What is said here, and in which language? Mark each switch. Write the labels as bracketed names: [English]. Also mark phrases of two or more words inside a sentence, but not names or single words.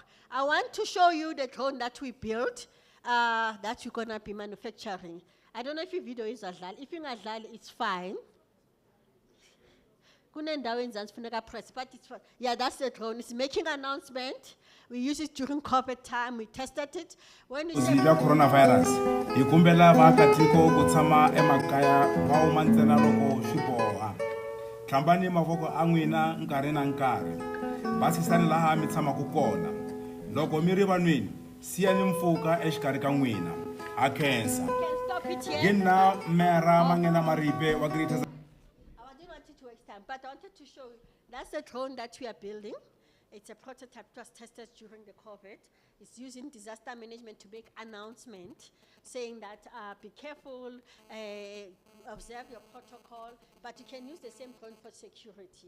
[English] I want to show you the drone that we built. That you're going to be manufacturing. I don't know if your video is adlal. If you're adlal, it's fine. Press, but it's fine. Yeah, that's the drone. It's making an announcement. We use it during COVID time. We tested it. When we say coronavirus, [Tsonga] ikumbela vaakatiko kutsama emakaya va huma ntsena loko swi boha. Hlambani mavoko a n'wina nkarhi na nkarhi. Basisani laha mi tshamaku kona. Loko mi ri van'wini, siyani mpfhuka exikarhi ka n'wina. A khensa. Gina mera mangena maripe wa greatest. [English] I didn't want it to waste time, but I wanted to show you. That's the drone that we are building. It's a prototype that was tested during the COVID. It's using disaster management to make announcement saying that be careful, observe your protocol, but you can use the same drone for security.